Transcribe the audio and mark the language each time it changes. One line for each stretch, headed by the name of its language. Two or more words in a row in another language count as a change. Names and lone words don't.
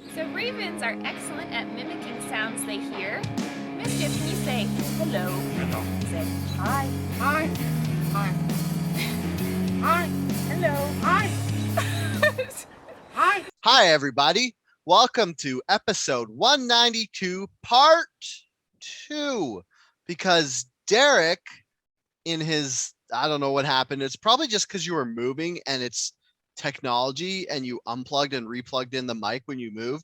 English: So ravens are excellent at mimicking sounds they hear. Mischief, can you say hello? Hello. You say hi. Hi. Hi. Hi. Hello. Hi. Hi. Hi, everybody. Welcome to episode 192, part 2. Because Derek, in his, I don't know what happened. It's probably just because you were moving and it's technology and you unplugged and replugged in the mic when you moved.